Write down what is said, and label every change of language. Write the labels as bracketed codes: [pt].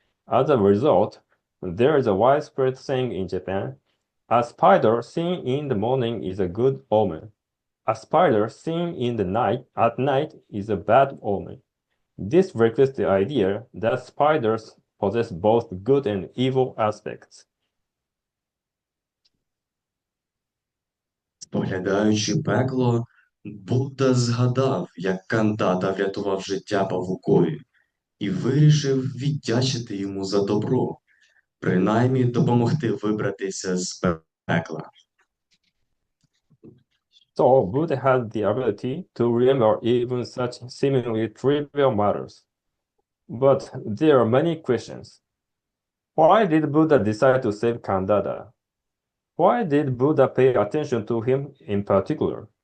[en] As a result, there is a widespread saying in Japan, a spider seen in the morning is a good omen. A spider seen in the night at night is a bad omen. This reflects the idea that spiders possess both good and evil aspects. [uk] Споглядаючи пекло, Будда згадав, як Кандата врятував життя павукові, і вирішив віддячити йому за добро, принаймні допомогти вибратися з пекла. [en] So Buddha had the ability to remember even such seemingly trivial matters. But there are many questions. Why did Buddha decide to save Kandata? Why did Buddha pay attention to him in particular?